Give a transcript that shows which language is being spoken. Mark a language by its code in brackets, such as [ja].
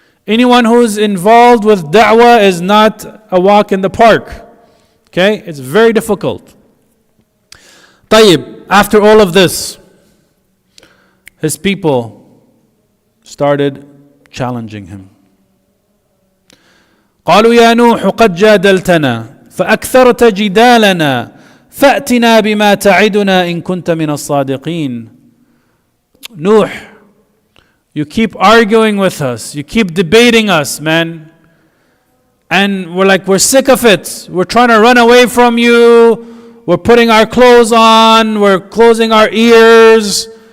[en] Anyone who's involved with da'wah is not a walk in the park. Okay? It's very difficult. طيب, after all of this, his people started challenging him. [ar] قالوا يا نوح قد جادلتنا فأكثرت جدالنا فأتنا بما تعدنا إن كنت من الصادقين. [en] Nuh, you keep arguing with us, you keep debating us, man. And we're sick of it. We're trying to run away from you. We're putting our clothes on. We're closing our ears.